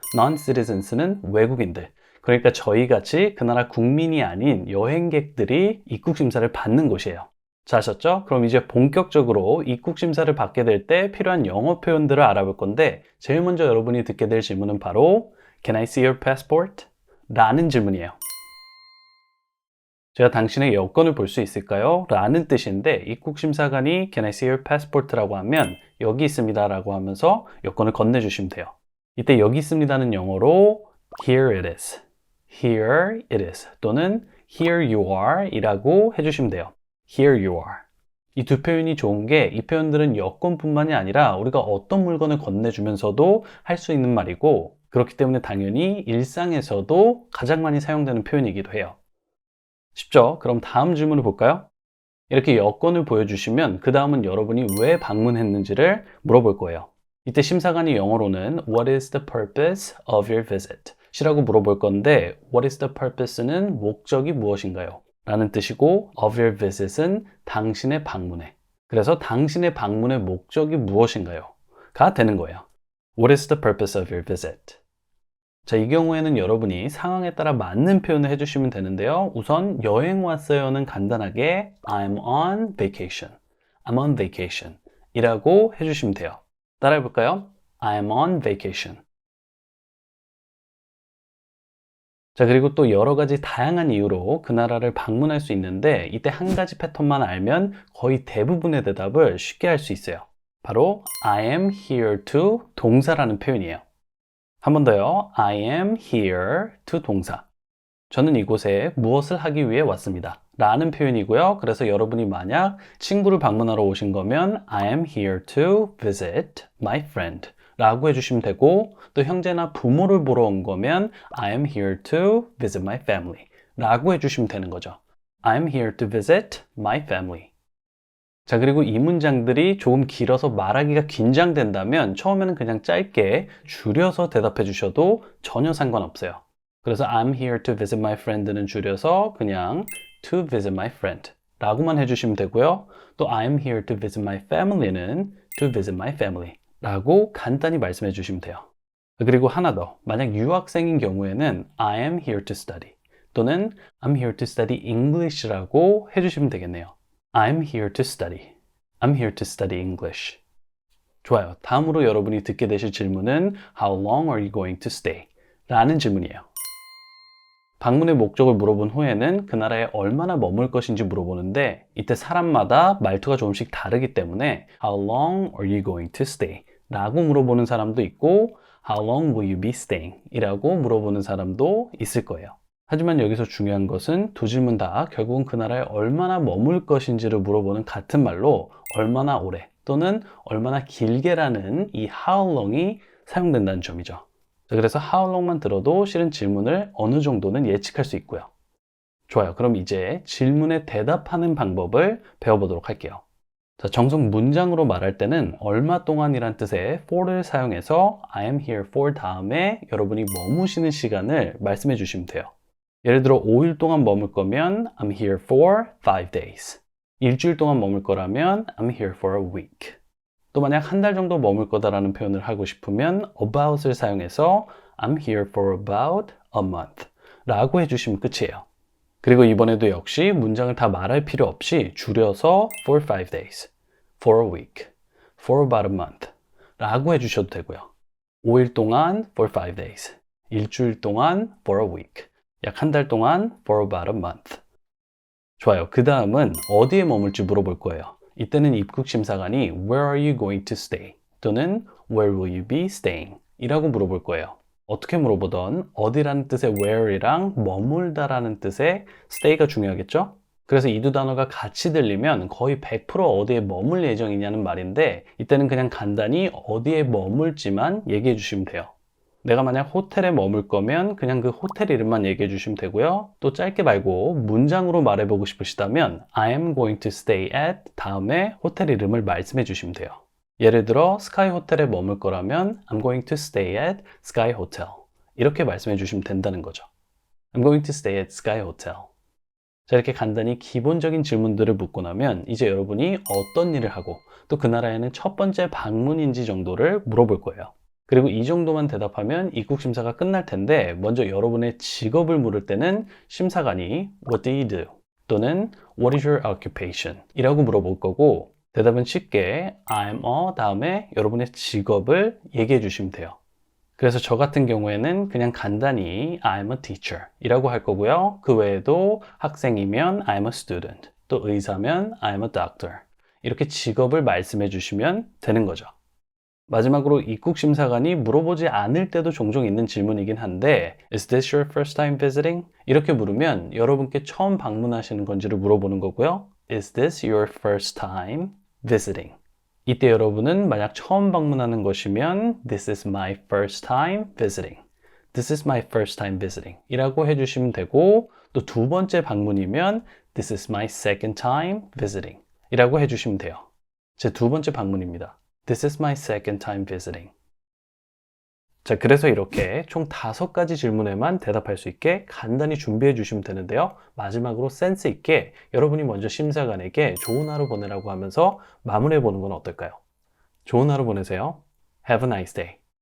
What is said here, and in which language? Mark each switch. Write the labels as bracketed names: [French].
[Korean] non-citizens는 외국인들, 그러니까 저희같이 그 나라 국민이 아닌 여행객들이 입국심사를 받는 곳이에요. 자, 아셨죠? 그럼 이제 본격적으로 입국심사를 받게 될 때 필요한 영어 표현들을 알아볼 건데 제일 먼저 여러분이 듣게 될 질문은 바로 [English] Can I see your passport? [Korean] 라는 질문이에요. 제가 당신의 여권을 볼 수 있을까요? 라는 뜻인데 입국심사관이 [English] Can I see your passport? [Korean] 라고 하면 여기 있습니다 라고 하면서 여권을 건네주시면 돼요. 이때 여기 있습니다는 영어로 [English] Here it is, Here it is [Korean] 또는 [English] Here you are [Korean] 이라고 해주시면 돼요. [English] Here you are. [Korean] 이 두 표현이 좋은 게 이 표현들은 여권뿐만이 아니라 우리가 어떤 물건을 건네주면서도 할 수 있는 말이고 그렇기 때문에 당연히 일상에서도 가장 많이 사용되는 표현이기도 해요. 쉽죠? 그럼 다음 질문을 볼까요? 이렇게 여권을 보여주시면 그 다음은 여러분이 왜 방문했는지를 물어볼 거예요. 이때 심사관이 영어로는 [English] What is the purpose of your visit? [Korean] 이라고 물어볼 건데 [English] What is the purpose [Korean] 는 목적이 무엇인가요? 라는 뜻이고 [English] of your visit [Korean] 은 당신의 방문에, 그래서 당신의 방문의 목적이 무엇인가요? 가 되는 거예요. [English] What is the purpose of your visit? [Korean] 자, 이 경우에는 여러분이 상황에 따라 맞는 표현을 해주시면 되는데요. 우선 여행 왔어요는 간단하게 [English] I'm on vacation, I'm on vacation [Korean] 이라고 해주시면 돼요. 따라해 볼까요? [English] I'm on vacation. [Korean] 자, 그리고 또 여러 가지 다양한 이유로 그 나라를 방문할 수 있는데 이때 한 가지 패턴만 알면 거의 대부분의 대답을 쉽게 할 수 있어요. 바로 [English] I am here to [Korean] 동사라는 표현이에요. 한 번 더요. [English] I am here to 동사. [Korean] 저는 이곳에 무엇을 하기 위해 왔습니다. 라는 표현이고요. 그래서 여러분이 만약 친구를 방문하러 오신 거면 [English] I am here to visit my friend [Korean] 라고 해주시면 되고 또 형제나 부모를 보러 온 거면 [English] I am here to visit my family [Korean] 라고 해주시면 되는 거죠. [English] I am here to visit my family. [Korean] 자, 그리고 이 문장들이 조금 길어서 말하기가 긴장된다면 처음에는 그냥 짧게 줄여서 대답해 주셔도 전혀 상관없어요. 그래서 [English] I'm here to visit my friend [Korean] 는 줄여서 그냥 [English] to visit my friend [Korean] 라고만 해주시면 되고요. 또 [English] I'm here to visit my family [Korean] 는 [English] to visit my family [Korean] 라고 간단히 말씀해 주시면 돼요. 그리고 하나 더, 만약 유학생인 경우에는 [English] I am here to study [Korean] 또는 [English] I'm here to study English [Korean] 라고 해주시면 되겠네요. [English] I'm here to study. I'm here to study English. [Korean] 좋아요. 다음으로 여러분이 듣게 되실 질문은 [English] How long are you going to stay? [Korean] 라는 질문이에요. 방문의 목적을 물어본 후에는 그 나라에 얼마나 머물 것인지 물어보는데 이때 사람마다 말투가 조금씩 다르기 때문에 [English] How long are you going to stay? [Korean] 라고 물어보는 사람도 있고 [English] How long will you be staying? [Korean] 이라고 물어보는 사람도 있을 거예요. 하지만 여기서 중요한 것은 두 질문 다 결국은 그 나라에 얼마나 머물 것인지를 물어보는 같은 말로 얼마나 오래 또는 얼마나 길게라는 이 how long이 사용된다는 점이죠. 자, 그래서 how long만 들어도 실은 질문을 어느 정도는 예측할 수 있고요. 좋아요. 그럼 이제 질문에 대답하는 방법을 배워보도록 할게요. 자, 정석 문장으로 말할 때는 얼마 동안이란 뜻의 for를 사용해서 I am here for 다음에 여러분이 머무시는 시간을 말씀해 주시면 돼요. 예를 들어 5일 동안 머물 거면 [English] I'm here for 5 days. [Korean] 일주일 동안 머물 거라면 [English] I'm here for a week. [Korean] 또 만약 한 달 정도 머물 거다라는 표현을 하고 싶으면 about을 사용해서 [English] I'm here for about a month [Korean] 라고 해주시면 끝이에요. 그리고 이번에도 역시 문장을 다 말할 필요 없이 줄여서 [English] for 5 days, for a week, for about a month [Korean] 라고 해주셔도 되고요. 5일 동안 [English] for 5 days, [Korean] 일주일 동안 [English] for a week, [Korean] 약 한 달 동안 [English] for about a month. [Korean] 좋아요. 그 다음은 어디에 머물지 물어볼 거예요. 이때는 입국심사관이 [English] Where are you going to stay? [Korean] 또는 [English] Where will you be staying? [Korean] 이라고 물어볼 거예요. 어떻게 물어보던 어디라는 뜻의 where이랑 머물다라는 뜻의 stay가 중요하겠죠? 그래서 이 두 단어가 같이 들리면 거의 100% 어디에 머물 예정이냐는 말인데 이때는 그냥 간단히 어디에 머물지만 얘기해 주시면 돼요. 내가 만약 호텔에 머물 거면 그냥 그 호텔 이름만 얘기해 주시면 되고요. 또 짧게 말고 문장으로 말해보고 싶으시다면 I am going to stay at 다음에 호텔 이름을 말씀해 주시면 돼요. 예를 들어 스카이 호텔에 머물 거라면 [English] I'm going to stay at Sky Hotel [Korean] 이렇게 말씀해 주시면 된다는 거죠. [English] I'm going to stay at Sky Hotel. [Korean] 자, 이렇게 간단히 기본적인 질문들을 묻고 나면 이제 여러분이 어떤 일을 하고 또 그 나라에는 첫 번째 방문인지 정도를 물어볼 거예요. 그리고 이 정도만 대답하면 입국 심사가 끝날 텐데 먼저 여러분의 직업을 물을 때는 심사관이 [English] What do you do? [Korean] 또는 [English] What is your occupation? [Korean] 이라고 물어볼 거고 대답은 쉽게 I'm a 다음에 여러분의 직업을 얘기해 주시면 돼요. 그래서 저 같은 경우에는 그냥 간단히 [English] I'm a teacher [Korean] 이라고 할 거고요. 그 외에도 학생이면 [English] I'm a student, [Korean] 또 의사면 [English] I'm a doctor [Korean] 이렇게 직업을 말씀해 주시면 되는 거죠. 마지막으로 입국심사관이 물어보지 않을 때도 종종 있는 질문이긴 한데 [English] Is this your first time visiting? [Korean] 이렇게 물으면 여러분께 처음 방문하시는 건지를 물어보는 거고요. [English] Is this your first time visiting? [Korean] 이때 여러분은 만약 처음 방문하는 것이면 [English] This is my first time visiting. This is my first time visiting [Korean] 이라고 해주시면 되고 또 두 번째 방문이면 [English] This is my second time visiting [Korean] 이라고 해주시면 돼요. 제 두 번째 방문입니다. [English] This is my second time visiting. [Korean] 자, 그래서 이렇게 총 5가지 질문에만 대답할 수 있게 간단히 준비해 주시면 되는데요. 마지막으로 센스 있게 여러분이 먼저 심사관에게 좋은 하루 보내라고 하면서 마무리해 보는 건 어떨까요? 좋은 하루 보내세요. [English] Have a nice day.